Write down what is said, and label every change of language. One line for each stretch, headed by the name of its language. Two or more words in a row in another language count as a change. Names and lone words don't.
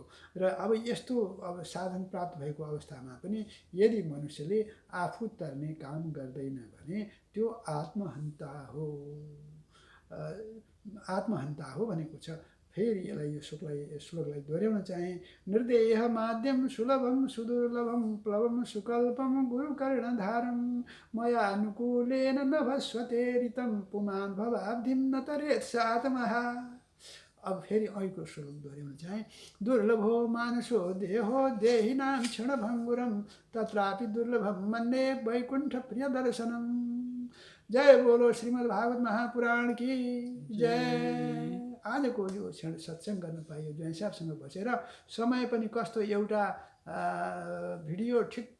Nepali: र अब यस्तो अब साधन प्राप्त भएको अवस्थामा पनि यदि मनुष्यले आफू तर्ने काम गर्दैन भने त्यो आत्महन्ता हो भनेको छ। फेरि यसलाई यो श्लोकलाई दोहोऱ्याउन चाहे।
Sanskrit: निर्देह माध्यम सुलभम सुदुर्लभम प्लवम सुकल्पम गुरुकर्णधारम मया अनुकूलेन नभस्वते ऋतं पुमान् भवाब्धिं न तरेत् स आत्मः।
Nepali: अब फेरि अहिलेको श्लोक दोहोऱ्याउन चाहे।
Sanskrit: दुर्लभो मानुषो देहो देहिनां क्षणभङ्गुरम तत्रापि दुर्लभम मन्ये वैकुण्ठ प्रिय दर्शनम।
Hindi: जय बोलो श्रीमद् भागवत महापुराण की जय।
Nepali: आजको यो क्षण सत्सङ्ग गर्न पाइयो, जो हिसाबसँग बसेर समय पनि कस्तो एउटा भिडियो ठिक